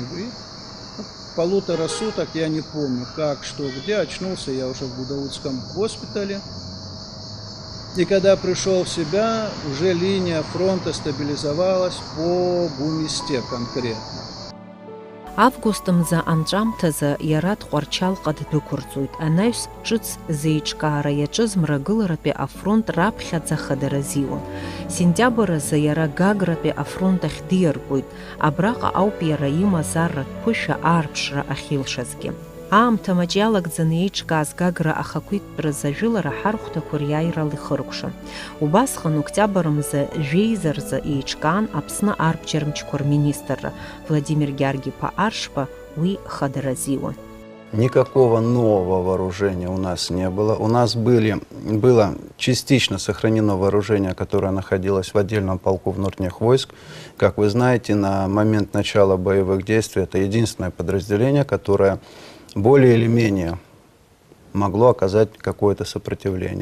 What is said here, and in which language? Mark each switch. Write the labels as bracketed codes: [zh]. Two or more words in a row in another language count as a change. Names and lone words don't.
[ru] И полутора суток я не помню, как, что, где. Очнулся я уже в Гудаутском госпитале. И когда пришел в себя, уже линия фронта стабилизовалась по Бумисте конкретно. [ab] Августом за анджамтаза Ярат Хварчалка ддукурцует, анаюс ҿыц зеиҿкаара иаҿыз мрагыларатәи афронт раԥхьаӡа хадаразиуан. Сентиабрразы иара Гагратәи афронт ахь диаргоит, абраҟа ауп иара имазаратә ԥышәа аарԥшра ахьилшазгьы. Аамҭа маҷ иалагӡаны еиҿкааз Гагра ахақәиҭтәразы ажәылара ҳархәҭақәа риааирала ихыркәшан. Убасҟан октиабр мза жәеизаразы еиҿкаан Аԥсны арбџьармчқәа рминистрра Владимир Георгий-иԥа Аршба уи хадаразиуан. [ru] Никакого нового вооружения у нас не было. У нас было частично сохранено вооружение, которое находилось в отдельном полку внутренних войск. Как вы знаете, на момент начала боевых действий это единственное подразделение, которое более или менее могло оказать какое-то сопротивление.